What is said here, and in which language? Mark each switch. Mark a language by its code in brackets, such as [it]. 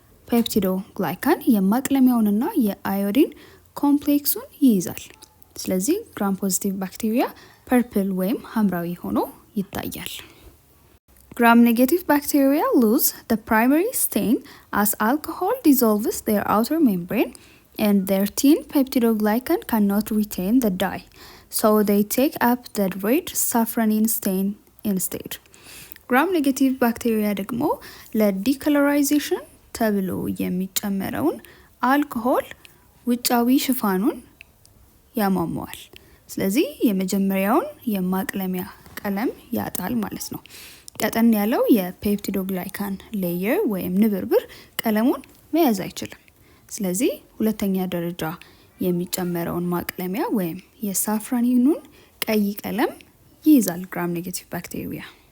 [am] ፔፕቲዶግላይካን የማቅለሚያውንና የአዮዲን ኮምፕሌክሱን ይይዛል። ስለዚህ ግራም ፖዚቲቭ ባክቴሪያ ፐርፕል ወይም ሐምራዊ ሆኖ ይታያል። [en] gram negative bacteria lose the primary stain as alcohol dissolves their outer membrane and their thin peptidoglycan cannot retain the dye. So they take up the red safranin stain instead. [am] gram negative bacteria ደግሞ ለዲኮሎራይዜሽን ተብሎ የሚጨመረውን አልኮሆል ውጫዊ ሽፋኑን ያሟሟዋል። ስለዚህ የመጀመሪያውን የማቅለሚያ ቀለም ያጣል ማለት ነው። ቀጠን ያለው የፔፕቲዶግላይካን ሌየር ወይም ንብርብር ቀለሙን መያዝ አይችልም። ስለዚህ ሁለተኛ ደረጃ የሚጨመረውን ማቅለሚያ ወይም የሳፍራኒኑን ቀይ ቀለም ይይዛል ግራም ኔጌቲቭ ባክቴሪያ።